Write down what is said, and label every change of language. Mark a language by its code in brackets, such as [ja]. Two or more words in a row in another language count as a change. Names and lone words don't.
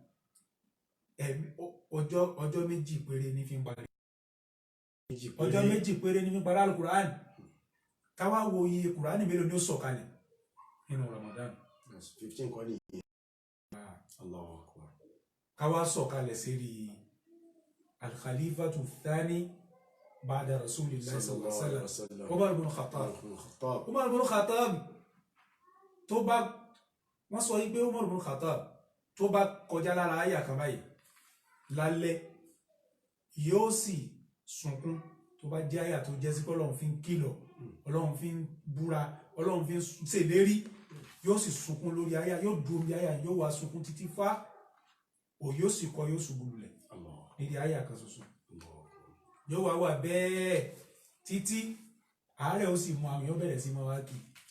[yo] ọjọ́ méjì péré ní fi ń parí ọjọ́ méjì péré ní fi ń parí alukurani káwá wo iye kurani mélòó ni ó sọ̀kalẹ̀ nínú Ramadan 15 kọ́ ní ìyẹn. [ar] الله أكبر. [yo] káwá sọ̀kalẹ̀ sérí [ar] الخليفة الثاني بعد رسول الله صلى الله عليه وسلم Umar ibn Khattab. [yo] Umar ibn Khattab tó bá wọ́n sọ yí pé Umar ibn Khattab tó bá kọjá lára ayà kan báyìí lálẹ́ yóò sì sunkún tó bá jẹ́ àyà tó jẹ́ sí pé Ọlọ́run fi ń kìlọ̀ Ọlọ́run fi ń búra Ọlọ́run fi ń ṣèlérí yóò sì sunkún lórí àyà yóò dúró bí àyà yóò wá sunkún títí fá ò yóò sì kọ yóò ṣubú lulẹ̀ nídìí àyà kan ṣoṣo yóò wá wà bẹ́ẹ̀ títí àárẹ̀ ó sì mú àwọn yóò bẹ̀rẹ̀ sí máa wá kì